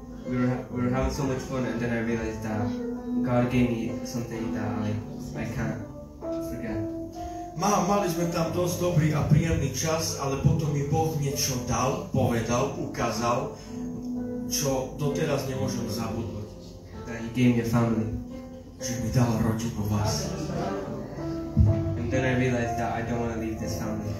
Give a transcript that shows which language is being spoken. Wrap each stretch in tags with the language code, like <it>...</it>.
<en>We were having so much fun, and then I realized that God gave me something that I can't forget.</en> <sk>Mali sme tam dosť dobrý a príjemný čas, ale potom mi Boh niečo dal, povedal, ukázal, čo doteraz nemôžem zabudnúť.</sk> <en>That He gave me a family.</en> <sk>Že mi dal rodinu vás.</sk> <en>And then I realized that I don't want to leave this family.</en>